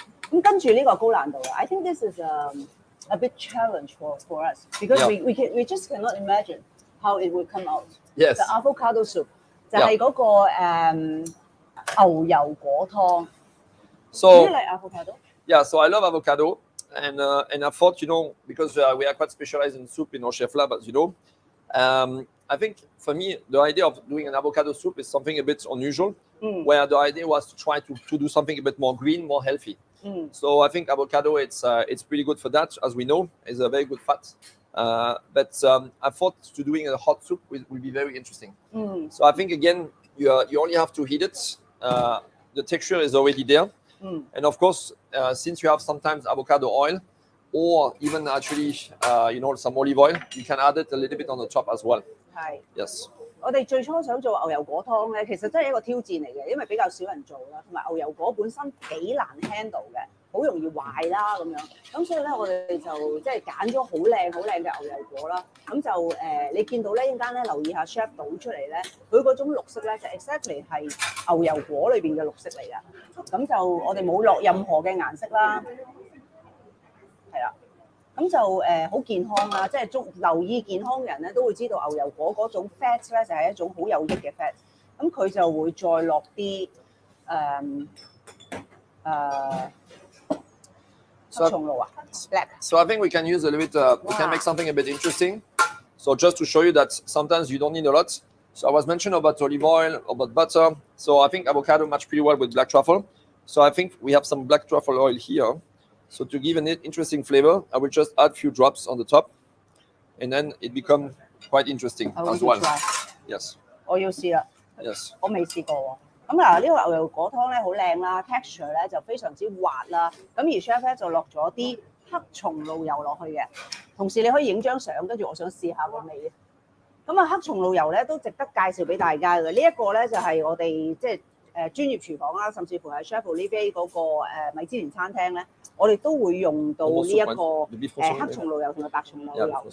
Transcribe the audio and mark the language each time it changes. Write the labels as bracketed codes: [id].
[yue] 咁跟住呢個高難度嘅 [en] ，I think this is a bit challenge for us because we just cannot imagine how it would come out. Yes. The avocado soup [yue] 就係嗰個牛油果湯。 [en] So, do you like avocado? Yeah, so I love avocado, and I thought, because we are quite specialized in soup in our chef lab, as you know, I think for me the idea of doing an avocado soup is something a bit unusual, where the idea was to try to do something a bit more green, more healthy. So I think avocado it's pretty good for that, as we know, is a very good fat. But I thought to doing a hot soup will be very interesting. So I think again you only have to heat it. The texture is already there. And of course, since you have sometimes avocado oil, or even actually, some olive oil, you can add it a little bit on the top as well. Yes. [yue] 我哋最初想做牛油果湯咧，其實真係一個挑戰嚟嘅，因為比較少人做啦，同埋牛油果本身幾難 handle 嘅，好容易壞啦咁樣。咁所以咧，我哋就即係揀咗好靚嘅牛油果啦。咁就你見到咧，一陣間咧留意下 chef 倒出嚟咧，佢嗰種綠色咧就 exactly 係牛油果裏邊嘅綠色嚟㗎。咁就我哋冇落任何嘅顏色啦，係啦。咁就好健康啦，即係留意健康嘅人咧，都會知道牛油果嗰種 fat 咧就係一種好有益嘅 fat。咁佢就會再落啲黑松露啊 black。 [en] So I think we can use a little bit. We can make something a bit interesting. So just to show you that sometimes you don't need a lot. So I was mentioning about olive oil, about butter. So I think avocado match pretty well with black truffle. So I think we have some black truffle oil here. So to give an interesting flavor, I will just add a few drops on the top, and then it becomes quite interesting as well. Yes. [yue] 我要試啦。 [en] Yes. [yue] 我未試過喎。咁嗱，呢個牛油果湯咧好靚啦 ，texture 咧就非常之滑啦。咁而 chef 咧就落咗啲黑松露油落去嘅。同時你可以影張相，跟住我想試下個味。咁啊，黑松露油咧都值得介紹俾大家嘅。呢一個咧就係我哋即係專業廚房啦，甚至乎係 Chef Olivier 嗰個米芝蓮餐廳咧，我哋都會用到呢一個黑松露油同埋白松露油。